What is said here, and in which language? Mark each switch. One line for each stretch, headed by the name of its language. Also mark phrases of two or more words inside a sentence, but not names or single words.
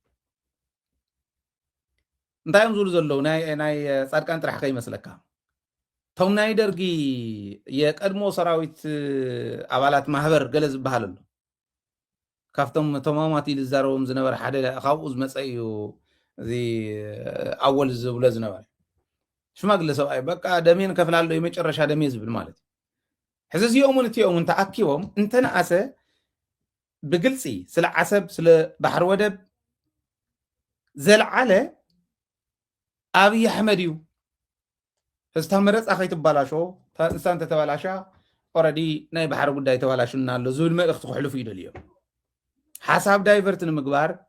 Tigrinya: እንታይ እዮም ዝብሉ ዘለዉ ናይ ጻድቃን ጥራሕ ከይመስለካ ቶም ናይ ደርጊ የቀድሞ ሰራዊት ኣባላት ማህበር ገለ ዝበሃል ኣሎ ካብቶም ተማማት ኢሉ ዝዛረቦም ዝነበረ ሓደ ካብኡ ዝመፀ እዩ እዚ ኣወል ዝብሎ ዝነበረ ሽማግለ ሰብኣይ በቃ
Amharic: ደሜን ከፍላሎ የመጨረሻ ደሜ
Tigrinya: ዝብል ማለት እዩ ሕዚ እዚኦምን እቲኦምን ተኣኪቦም እንተነኣሰ ብግልፂ ስለ ዓሰብ ስለ ባሕሪ ወደብ ዘለዓለ ኣብይ ኣሕመድ እዩ ህዝታ መረፃ ከይትባላሾ እንሳ እንተተባላሻ ኦረዲ ናይ ባሕሪ ጉዳይ ተባላሹና ኣሎ ዝብል መልእኽቲ ክሕልፉ ይደልዮም ሓሳብ ዳይቨርት ንምግባር